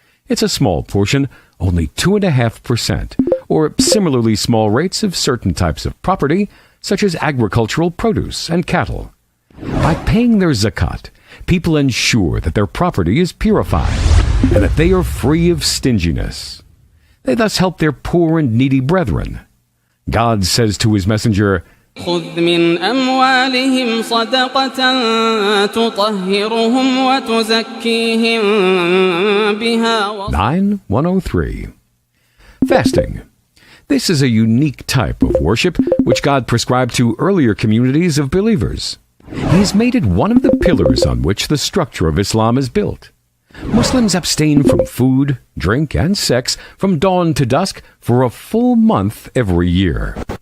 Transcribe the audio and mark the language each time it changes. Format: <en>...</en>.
<en>It's a small portion, only 2.5%, or similarly small rates of certain types of property, such as agricultural produce and cattle. By paying their zakat, people ensure that their property is purified and that they are free of stinginess. They thus help their poor and needy brethren. God says to his messenger,</en> <ar>خذ من أموالهم صدقة تطهرهم وتزكيهم بها</ar> <en>9:103. Fasting. This is a unique type of worship which God prescribed to earlier communities of believers. He has made it one of the pillars on which the structure of Islam is built. Muslims abstain from food, drink, and sex from dawn to dusk for a full month every year.</en>